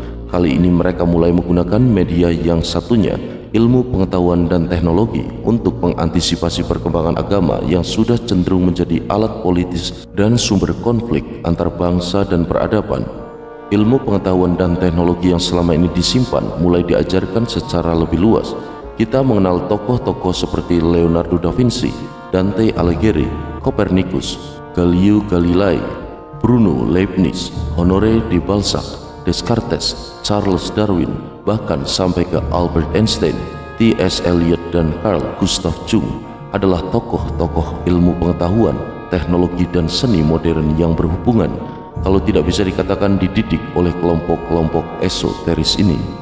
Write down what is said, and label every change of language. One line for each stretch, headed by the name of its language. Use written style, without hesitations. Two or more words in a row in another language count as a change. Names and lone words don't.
Indonesian: Kali ini mereka mulai menggunakan media yang satunya, ilmu pengetahuan dan teknologi, untuk mengantisipasi perkembangan agama yang sudah cenderung menjadi alat politis dan sumber konflik antar bangsa dan peradaban. Ilmu pengetahuan dan teknologi yang selama ini disimpan mulai diajarkan secara lebih luas. Kita mengenal tokoh-tokoh seperti Leonardo da Vinci, Dante Alighieri, Copernicus, Galileo Galilei, Bruno Leibniz, Honoré de Balzac, Descartes, Charles Darwin, bahkan sampai ke Albert Einstein, T.S. Eliot, dan Carl Gustav Jung adalah tokoh-tokoh ilmu pengetahuan, teknologi, dan seni modern yang berhubungan, kalau tidak bisa dikatakan dididik oleh kelompok-kelompok esoteris ini.